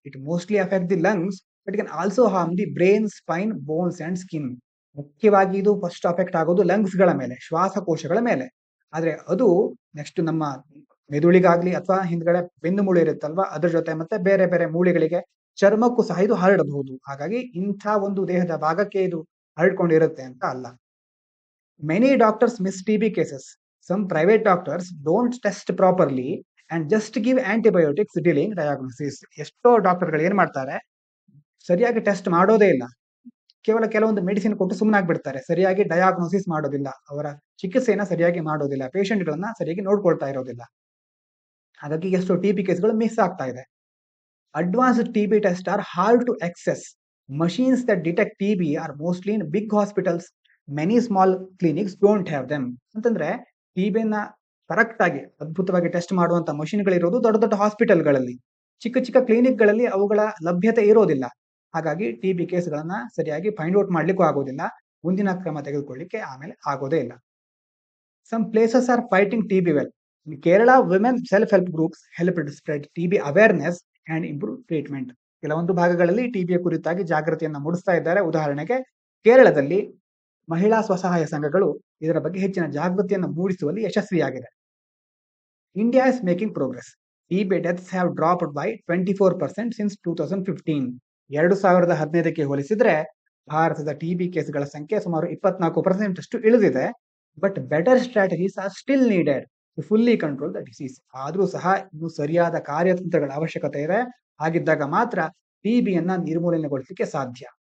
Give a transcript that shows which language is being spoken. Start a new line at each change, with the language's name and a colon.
English: It mostly affect the lungs, but it can also harm the brain, spine, bones and skin.
Kannada: ಮುಖ್ಯವಾಗಿ ಇದು first affect ಆಗೋದು lungs ಗಳ ಮೇಲೆ, ಶ್ವಾಸಕೋಶಗಳ ಮೇಲೆ. ಆದ್ರೆ ಅದು ನೆಕ್ಸ್ಟ್ ನಮ್ಮ ಮೆದುಳಿಗಾಗ್ಲಿ ಅಥವಾ ಹಿಂದ್ಗಡೆ ಬೆನ್ನು ಮೂಳೆ ಇರುತ್ತಲ್ವಾ ಅದ್ರ ಜೊತೆ ಮತ್ತೆ ಬೇರೆ ಬೇರೆ ಮೂಳೆಗಳಿಗೆ, ಚರ್ಮಕ್ಕೂ ಸಹ ಇದು ಹರಡಬಹುದು. ಹಾಗಾಗಿ ಇಂಥ ಒಂದು ದೇಹದ ಭಾಗಕ್ಕೆ ಇದು ಹರಡ್ಕೊಂಡಿರುತ್ತೆ ಅಂತ ಅಲ್ಲ.
English: Many doctors miss TB cases. Some private doctors don't test properly and just give antibiotics, delaying diagnosis.
Kannada: ಎಷ್ಟೋ ಡಾಕ್ಟರ್ಗಳು ಏನ್ ಮಾಡ್ತಾರೆ, ಸರಿಯಾಗಿ ಟೆಸ್ಟ್ ಮಾಡೋದೇ ಇಲ್ಲ. ಕೇವಲ ಕೆಲವೊಂದು ಮೆಡಿಸಿನ್ ಕೊಟ್ಟು ಸುಮ್ಮನಾಗ್ಬಿಡ್ತಾರೆ. ಸರಿಯಾಗಿ ಡಯಾಗ್ನೋಸಿಸ್ ಮಾಡೋದಿಲ್ಲ. ಅವರ ಚಿಕಿತ್ಸೆಯನ್ನ ಸರಿಯಾಗಿ ಮಾಡೋದಿಲ್ಲ. ಪೇಷಂಟ್ಗಳನ್ನ ಸರಿಯಾಗಿ ನೋಡ್ಕೊಳ್ತಾ ಇರೋದಿಲ್ಲ. ಹಾಗಾಗಿ ಎಷ್ಟೋ TB ಕೇಸ್ಗಳು ಮಿಸ್ ಆಗ್ತಾ ಇದೆ.
English: Advanced TB tests are hard to access. Machines that detect TB are mostly in big hospitals. Many small clinics don't have them.
Kannada: ಅಂತಂದ್ರೆ TBನ ಕರೆಕ್ಟ್ ಆಗಿ ಅದ್ಭುತವಾಗಿ ಟೆಸ್ಟ್ ಮಾಡುವಂತ ಮಷಿನ್ಗಳಿರೋದು ದೊಡ್ಡ ದೊಡ್ಡ ಹಾಸ್ಪಿಟಲ್ಗಳಲ್ಲಿ. ಚಿಕ್ಕ ಚಿಕ್ಕ ಕ್ಲಿನಿಕ್ಗಳಲ್ಲಿ ಅವುಗಳ ಲಭ್ಯತೆ ಇರೋದಿಲ್ಲ. ಹಾಗಾಗಿ TB ಕೇಸ್ಗಳನ್ನ ಸರಿಯಾಗಿ ಫೈಂಡ್ ಔಟ್ ಮಾಡ್ಲಿಕ್ಕೂ ಆಗೋದಿಲ್ಲ. ಮುಂದಿನ ಕ್ರಮ ತೆಗೆದುಕೊಳ್ಳಿಕ್ಕೆ ಆಮೇಲೆ ಆಗೋದೇ ಇಲ್ಲ.
English: Some places are fighting TB well. In Kerala, women self-help groups helped spread TB awareness and improve treatment.
Kannada: ಕೆಲವೊಂದು ಭಾಗಗಳಲ್ಲಿ ಟಿಬಿಯ ಕುರಿತಾಗಿ ಜಾಗೃತಿಯನ್ನ ಮೂಡಿಸ್ತಾ ಇದ್ದಾರೆ. ಉದಾಹರಣೆಗೆ ಕೇರಳದಲ್ಲಿ ಮಹಿಳಾ ಸ್ವಸಹಾಯ ಸಂಘಗಳು ಇದರ ಬಗ್ಗೆ ಹೆಚ್ಚಿನ ಜಾಗೃತಿಯನ್ನು ಮೂಡಿಸುವಲ್ಲಿ ಯಶಸ್ವಿಯಾಗಿದೆ.
English: India is making progress. TB deaths have dropped by 24% since 2015.
Kannada: 2015ಕ್ಕೆ ಹೋಲಿಸಿದ್ರೆ ಭಾರತದ TB ಕೇಸ್ಗಳ ಸಂಖ್ಯೆ ಸುಮಾರು 24% ಅಷ್ಟು ಇಳಿದಿದೆ.
English: But better strategies are still needed to fully control the disease.
Kannada: ಆದ್ರೂ ಸಹ ಇನ್ನು ಸರಿಯಾದ ಕಾರ್ಯತಂತ್ರಗಳ ಅವಶ್ಯಕತೆ ಇದೆ. ಹಾಗಿದ್ದಾಗ ಮಾತ್ರ TBಯನ್ನ ನಿರ್ಮೂಲನೆಗೊಳಿಸಲಿಕ್ಕೆ ಸಾಧ್ಯ.